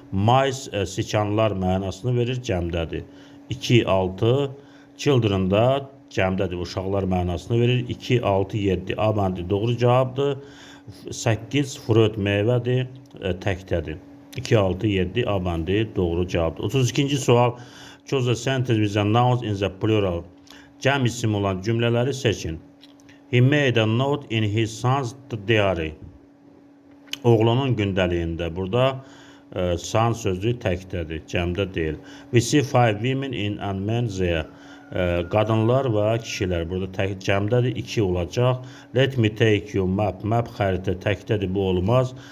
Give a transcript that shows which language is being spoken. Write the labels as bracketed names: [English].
[Azerbaijani] Mice siçanlar mənasını verir, cəmdədir. 2-6. Children da cəmdədir, uşaqlar mənasını verir. 2-6-7. A bəndi doğru cavabdır. 8. Fruit meyvədir, təkdədir. 2-6-7. A bəndi doğru cavabdır. 32-ci sual. [English] Choose a sentence with a nouns in the plural. [Azerbaijani] Cəm isim olan cümlələri seçin. [English] He made a note in his son's diary. [Azerbaijani] Oğlunun gündəliyində. Burada son sözü təkdədir, cəmdə deyil. [English] We see 5 women in and men there. [Azerbaijani] Qadınlar və kişilər. Burada cəmdədir, 2 olacaq. [English] Let me take you map. [Azerbaijani] Map xəritə təkdədir, bu olmaz.